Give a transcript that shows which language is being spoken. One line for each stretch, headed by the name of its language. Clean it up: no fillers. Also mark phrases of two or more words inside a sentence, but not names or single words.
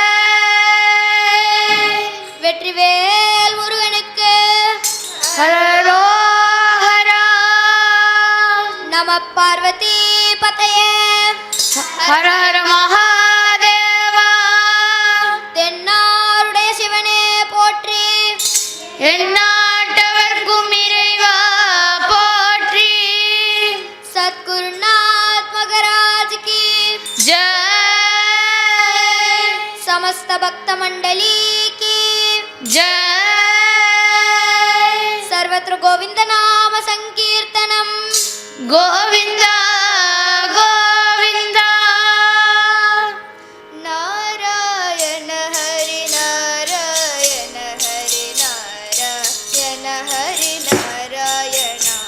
Tamil: வெற்றிவேல் முருகனுக்கு ஹரோஹரா
Sanskrit: नम पार्वती पतये हर हर महादेव
Tamil: தென்னாருடைய சிவனே போற்றி எந்நாட்டவர்க்கும் இறைவா போற்றி
Hindi: सत्गुरुनाथ महाराज की जय समस्त भक्त मंडली की जय सर्वत्र गोविंद नाम संकीर्तनम गोविंद गोविंद नारायण हरि नारायण हरि नारायण हरि नारायण